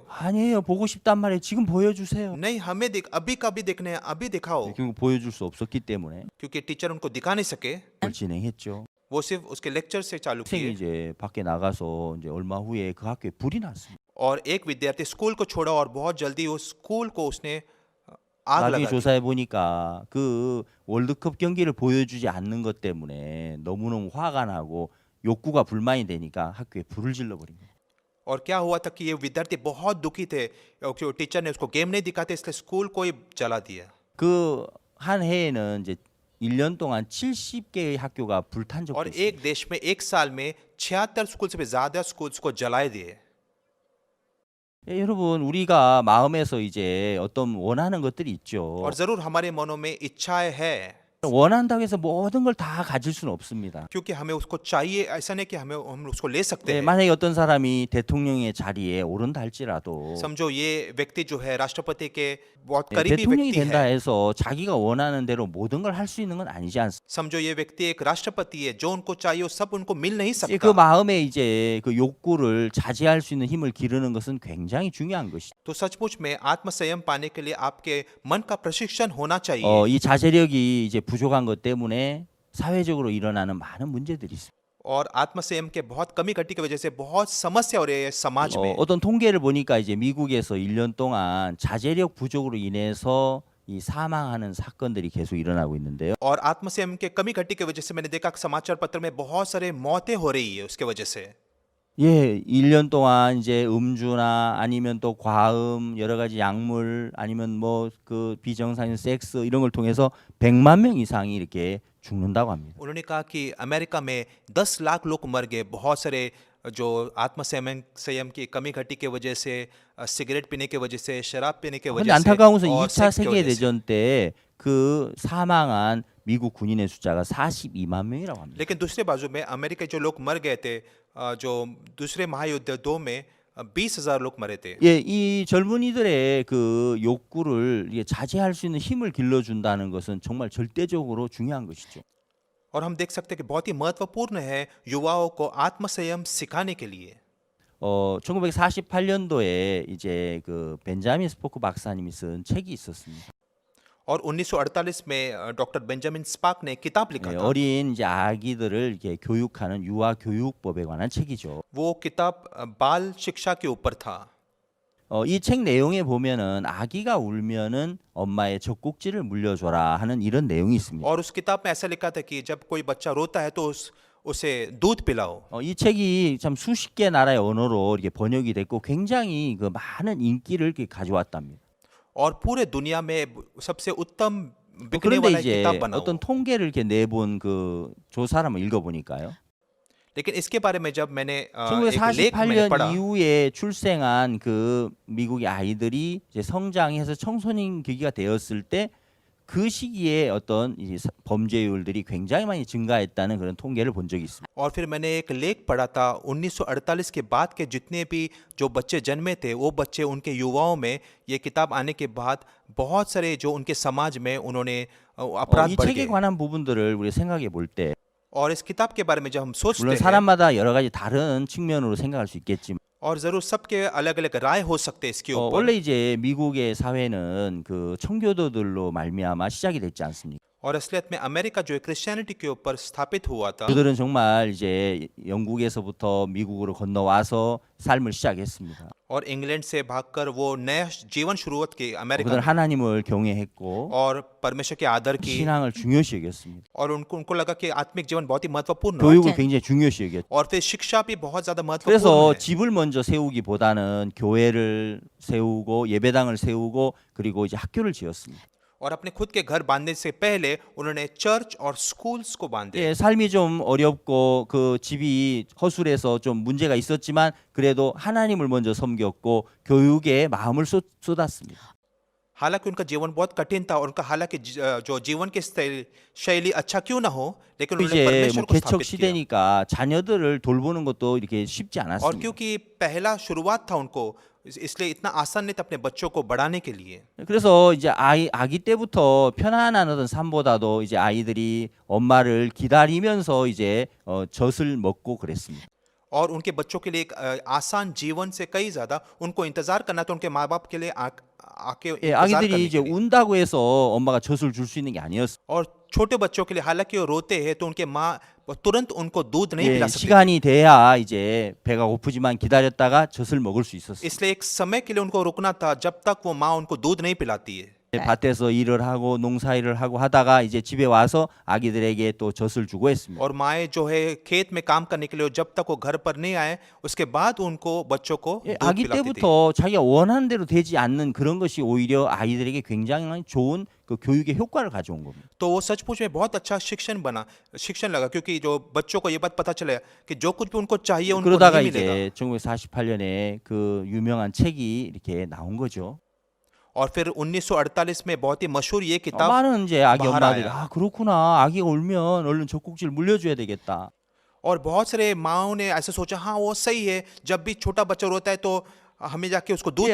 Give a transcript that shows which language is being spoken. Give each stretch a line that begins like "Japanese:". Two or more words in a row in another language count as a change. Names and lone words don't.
Korean: 아니에요, 보고 싶단 말이에요. 지금 보여주세요.
Hindi: नहीं, हमें अभी का भी देखने हैं, अभी दिखाओ।
Korean: 결국 보여줄 수 없었기 때문에
Hindi: क्योंकि टीचर उनको दिखा नहीं सके,
Korean: 그걸 진행했죠.
Hindi: वो सिर्फ उसके लेक्चर से चालू
Korean: 학생이
Hindi: किए।
Korean: 이제 밖에 나가서 이제 얼마 후에 그 학교에 불이 났습니다.
Hindi: और एक विद्यार्थी स्कूल को छोड़ा और बहुत जल्दी उस स्कूल को उसने आग
Korean: 나중에
Hindi: लगा दी।
Korean: 조사해 보니까 그 월드컵 경기를 보여주지 않는 것 때문에 너무너무 화가 나고 욕구가 불만이 되니까 학교에 불을 질러 버린 거예요.
Hindi: और क्या हुआ था कि ये विद्यार्थी बहुत दुखी थे क्योंकि टीचर ने उसको गेम नहीं दिखाते, इसलिए स्कूल को ही जला दिया।
Korean: 그 한 해에는 이제 1년 동안 70개의 학교가 불탄 적도
Hindi: और
Korean: 있어요.
Hindi: एक देश में एक साल में 76 स्कूल से भी ज्यादा स्कूल्स को जलाए दिए।
Korean: 예, 여러분 우리가 마음에서 이제 어떤 원하는 것들이 있죠.
Hindi: और जरूर हमारे मनों में इच्छाएं है,
Korean: 원한다고 해서 모든 걸 다 가질 수는 없습니다.
Hindi: क्योंकि हमें उसको चाहिए, ऐसा नहीं कि हम उसको ले सकते
Korean: 예,
Hindi: हैं।
Korean: 만약에 어떤 사람이 대통령의 자리에 오른다 할지라도
Hindi: समझो ये व्यक्ति जो है राष्ट्रपति के बहुत
Korean: 예,
Hindi: करीबी
Korean: 대통령이
Hindi: व्यक्ति
Korean: 된다
Hindi: है।
Korean: 해서 자기가 원하는 대로 모든 걸 할 수 있는 건 아니지 않습니까?
Hindi: समझो ये व्यक्ति एक राष्ट्रपति है, जो उनको चाहिए वो सब उनको मिल नहीं
Korean: 예, 그
Hindi: सकता।
Korean: 마음에 이제 그 욕구를 자제할 수 있는 힘을 기르는 것은 굉장히 중요한 것이죠.
Hindi: तो सचमुच में आत्म संयम पाने के लिए आपके मन का प्रशिक्षण होना चाहिए।
Korean: 이 자제력이 이제 부족한 것 때문에 사회적으로 일어나는 많은 문제들이 있습니다.
Hindi: और आत्म संयम के बहुत कमी घटी की वजह से बहुत समस्या हो रही है समाज में।
Korean: 어떤 통계를 보니까 이제 미국에서 1년 동안 자제력 부족으로 인해서 이 사망하는 사건들이 계속 일어나고 있는데요.
Hindi: और आत्म संयम के कमी घटी की वजह से मैंने देखा कि समाचार पत्र में बहुत सारे मौतें हो रही है उसके वजह से।
Korean: 예, 1년 동안 이제 음주나 아니면 또 과음, 여러 가지 약물 아니면 뭐 그 비정상인 섹스 이런 걸 통해서 100만 명 이상이 이렇게 죽는다고 합니다.
Hindi: उन्होंने कहा कि अमेरिका में 10 लाख लोग मर गए, बहुत सारे जो आत्म संयम की कमी घटी की वजह से, सिगरेट पीने की वजह से, शराब पीने की
Korean: 근데
Hindi: वजह से
Korean: 안타까운 것은
Hindi: और
Korean: 2차
Hindi: सेक्स की
Korean: 세계
Hindi: वजह से।
Korean: 대전 때 그 सा망한 미국 군인의 숫자가 42만 명이라고 합니다.
Hindi: लेकिन दूसरे बाजू में अमेरिका जो लोग मर गए थे, जो दूसरे महायुद्ध 2 में 20,000 लोग मरे थे।
Korean: 예, 이 젊은이들의 그 욕구를 이게 자제할 수 있는 힘을 길러준다는 것은 정말 절대적으로 중요한 것이죠.
Hindi: और हम देख सकते हैं कि बहुत ही महत्वपूर्ण है युवाओं को आत्म संयम सिखाने के लिए।
Korean: 1948년도에 이제 그 벤자민 스포크 박사님이 쓴 책이 있었습니다.
Hindi: और 1948 में डॉक्टर बेंजामिन स्पार्क ने किताब लिखा
Korean: 예,
Hindi: था।
Korean: 어린 이제 아기들을 이렇게 교육하는 유아 교육법에 관한 책이죠.
Hindi: वो किताब बाल शिक्षा के ऊपर था।
Korean: 이 책 내용에 보면은 아기가 울면은 엄마의 젖꼭지를 물려줘라 하는 이런 내용이 있습니다.
Hindi: और उस किताब में ऐसा लिखा था कि जब कोई बच्चा रोता है तो उसे दूध पिलाओ।
Korean: 이 책이 참 수십 개 나라의 언어로 이렇게 번역이 됐고 굉장히 그 많은 인기를 이렇게 가져왔답니다.
Hindi: और पूरे दुनिया में सबसे उत्तम बिकने
Korean: 그런데
Hindi: वाला
Korean: 이제
Hindi: किताब बना।
Korean: 어떤 통계를 이렇게 내본 그 조사를 한번 읽어보니까요.
Hindi: लेकिन इसके बारे में जब मैंने एक लेख मैंने
Korean: 1948년
Hindi: पढ़ा,
Korean: 이후에 출생한 그 미국의 아이들이 이제 성장해서 청소년 기기가 되었을 때 그 시기에 어떤 이 범죄율들이 굉장히 많이 증가했다는 그런 통계를 본 적이 있습니다.
Hindi: और फिर मैंने एक लेख पढ़ा था 1948 के बाद के जितने भी जो बच्चे जन्मे थे वो बच्चे उनके युवाओं में ये किताब आने के बाद बहुत सारे जो उनके समाज में उन्होंने अपराध
Korean: 이
Hindi: बढ़
Korean: 책에
Hindi: गए
Korean: 관한 부분들을 우리 생각해 볼 때
Hindi: और इस किताब के बारे में जब हम सोचते
Korean: 물론
Hindi: हैं
Korean: 사람마다 여러 가지 다른 측면으로 생각할 수 있겠지만
Hindi: और जरूर सबके अलग अलग राय हो सकते हैं इसके ऊपर
Korean: 원래 이제 미국의 사회는 그 청교도들로 말미암아 시작이 됐지 않습니까?
Hindi: और असलियत में अमेरिका जो है क्रिश्चियनिटी के ऊपर स्थापित हुआ था
Korean: 그들은 정말 이제 영국에서부터 미국으로 건너와서 삶을 시작했습니다.
Hindi: और इंग्लैंड से भागकर वो नया जीवन शुरुआत की अमेरिका
Korean: 그들은
Hindi: में
Korean: 하나님을 경외했고
Hindi: और परमेश्वर के आदर की
Korean: 신앙을 중요시 여겼습니다.
Hindi: और उनको लगा कि आत्मिक जीवन बहुत ही महत्वपूर्ण है
Korean: 교육을 굉장히 중요시 여겼죠.
Hindi: और फिर शिक्षा भी बहुत ज्यादा महत्वपूर्ण
Korean: 그래서
Hindi: है
Korean: 집을 먼저 세우기보다는 교회를 세우고 예배당을 세우고 그리고 이제 학교를 지었습니다.
Hindi: और अपने खुद के घर बांधने से पहले उन्होंने चर्च और स्कूल्स को बांधे
Korean: 예, 삶이 좀 어렵고 그 집이 허술해서 좀 문제가 있었지만 그래도 하나님을 먼저 섬겼고 교육에 마음을 쏟았습니다.
Hindi: हालांकि उनका जीवन बहुत कठिन था और उनका हालांकि जो जीवन की शैली अच्छा क्यों ना हो लेकिन उन्होंने
Korean: 이제
Hindi: परमेश्वर
Korean: 뭐
Hindi: को
Korean: 개척
Hindi: स्थापित किया
Korean: 시대니까 자녀들을 돌보는 것도 이렇게 쉽지
Hindi: और
Korean: 않았습니다.
Hindi: क्योंकि पहला शुरुआत था उनको इसलिए इतना आसान नहीं था अपने बच्चों को बढ़ाने के लिए
Korean: 그래서 이제 아기 때부터 편안한 어떤 삶보다도 이제 아이들이 엄마를 기다리면서 이제 젖을 먹고 그랬습니다.
Hindi: और उनके बच्चों के लिए एक आसान जीवन से कई ज्यादा उनको इंतजार करना तो उनके माँ बाप के लिए आके
Korean: 예,
Hindi: इंतजार
Korean: 아기들이
Hindi: करने
Korean: 이제
Hindi: के लिए
Korean: 운다고 해서 엄마가 젖을 줄 수 있는 게 아니었어요.
Hindi: और छोटे बच्चों के लिए हालांकि वो रोते हैं तो उनके माँ तुरंत उनको दूध नहीं
Korean: 예,
Hindi: पिला सकती
Korean: 시간이 돼야 이제 배가 고프지만 기다렸다가 젖을 먹을 수 있었어요.
Hindi: इसलिए एक समय के लिए उनको रुकना था जब तक वो माँ उनको दूध नहीं पिलाती है
Korean: 밭에서 일을 하고 농사일을 하고 하다가 이제 집에 와서 아기들에게 또 젖을 주고 했습니다.
Hindi: और माएँ जो है खेत में काम करने के लिए जब तक वो घर पर नहीं आए उसके बाद उनको बच्चों को
Korean: 예,
Hindi: दूध
Korean: 아기
Hindi: पिलाती थी
Korean: 때부터 자기가 원하는 대로 되지 않는 그런 것이 오히려 아이들에게 굉장히 좋은 그 교육의 효과를 가져온 겁니다.
Hindi: तो वो सचमुच में बहुत अच्छा शिक्षण लगा क्योंकि जो बच्चों को ये बात पता चला कि जो कुछ भी उनको चाहिए उनको
Korean: 그러다가
Hindi: नहीं मिलेगा
Korean: 이제 1948년에 그 유명한 책이 이렇게 나온 거죠.
Hindi: और फिर 1948 में बहुत ही मशहूर ये किताब
Korean: 많은 이제 아기
Hindi: बाहर
Korean: 엄마들이
Hindi: आया।
Korean: 아 그렇구나 아기가 울면 얼른 젖꼭지를 물려줘야 되겠다.
Hindi: और बहुत सारे माओ ने ऐसे सोचा हाँ वो सही है जब भी छोटा बच्चा रोता है तो हमें जाके उसको दूध